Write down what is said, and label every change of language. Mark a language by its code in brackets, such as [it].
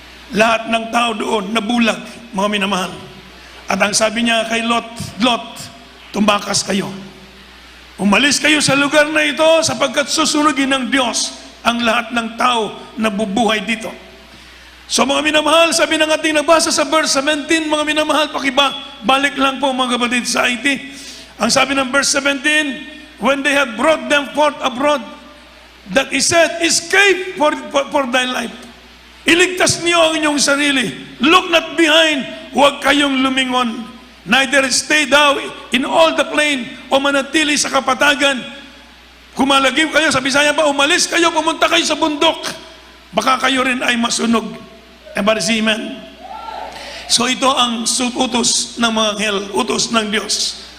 [tl] Lahat ng tao doon nabulag, mga minamahal. At ang sabi niya kay Lot, Lot, tumakas kayo. Umalis kayo sa lugar na ito sapagkat susunugin ng Diyos ang lahat ng tao na bubuhay dito. So mga minamahal, sabi ng ating nabasa sa verse 17, mga minamahal, balik lang po mga kapatid sa IT. Ang sabi ng [en] verse 17, when they have brought them forth abroad, that he said, escape for thy life. [tl] Iligtas niyo ang inyong sarili. [en] Look not behind, [tl] huwag kayong lumingon. [en] Neither stay thou in all the plain, [tl] o manatili sa kapatagan. Kumalagim kayo, sa Bisaya ba, umalis kayo, pumunta kayo sa bundok. Baka kayo rin ay masunog. Amen. So ito ang utos ng mga anghel, utos ng Diyos.